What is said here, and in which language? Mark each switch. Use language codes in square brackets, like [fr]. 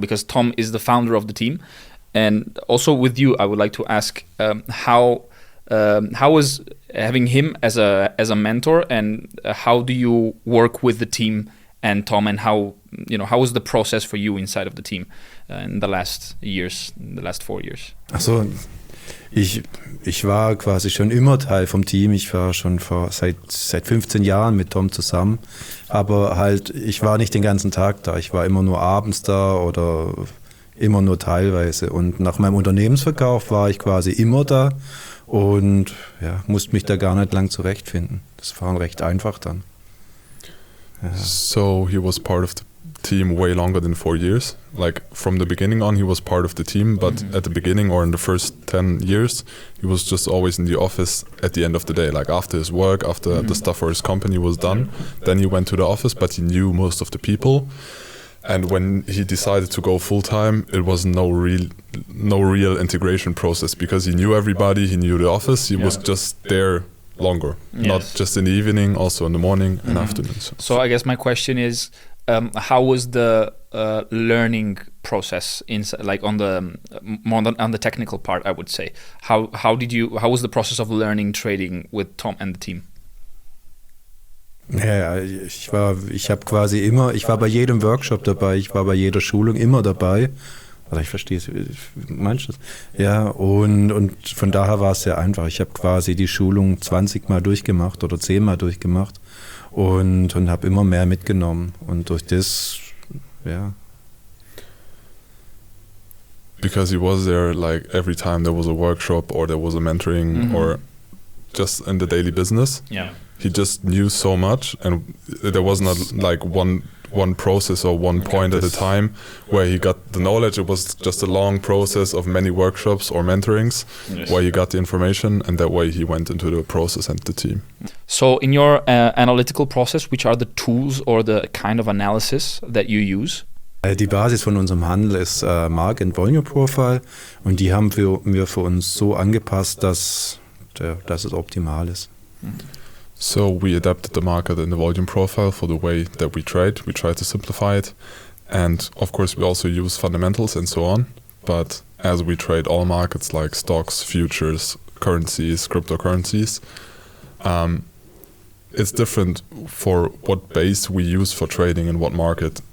[en] Because Tom is the founder of the team, and also with you, I would like to ask how was having him as a mentor, and how do you work with the team and Tom, and how was the process for you inside of the team in the last 4 years? [de] Also, ich war quasi schon immer Teil vom Team. Ich war schon seit 15 Jahren mit Tom zusammen, aber halt, ich war nicht den ganzen Tag da. Ich war immer nur abends da oder immer nur teilweise. Und nach meinem Unternehmensverkauf war ich quasi immer da und ja, musste mich da gar nicht lang zurechtfinden. Das war recht einfach dann. [en] Yeah. So he was part of the team way longer than 4 years. Like from the beginning on, he was part of the team, but at the beginning or in the first 10 years, he was just always in the office at the end of the day. Like after his work, after the stuff for his company was done, then he went to the office, but he knew most of the people. And when he decided to go full time, it was no real integration process, because he knew everybody, he knew the office, he was just there longer, not just in the evening, also in the morning and afternoon. So I guess my question is, how was the learning process like on the technical part? I would say, how was the process of learning trading with Tom and the team? [de] Ja, ich war bei jedem Workshop dabei, ich war bei jeder Schulung immer dabei. Also ich verstehe es, meinst du das? Ja, und von daher war es sehr einfach. Ich habe quasi die Schulung 20 Mal durchgemacht oder 10 Mal durchgemacht und habe immer mehr mitgenommen. Und durch das, ja. [en] Because he was there like every time there was a workshop or there was a mentoring or just in the daily business. Yeah. He just knew so much, and there was not like one process or one point at a time where he got the knowledge. It was just a long process of many workshops or mentorings where he got the information, and that way he went into the process and the team. So in your analytical process, which are the tools or the kind of analysis that you use? [de] Die Basis von unserem Handel ist Mark and Volume Profile, und die haben wir für uns so angepasst, dass es optimal ist. [en] So we adapted the market and the volume profile for the way that we trade. We try to simplify it. And of course we also use fundamentals and so on. But as we trade all markets like stocks, futures, currencies, cryptocurrencies, it's different for what base we use for trading in what market.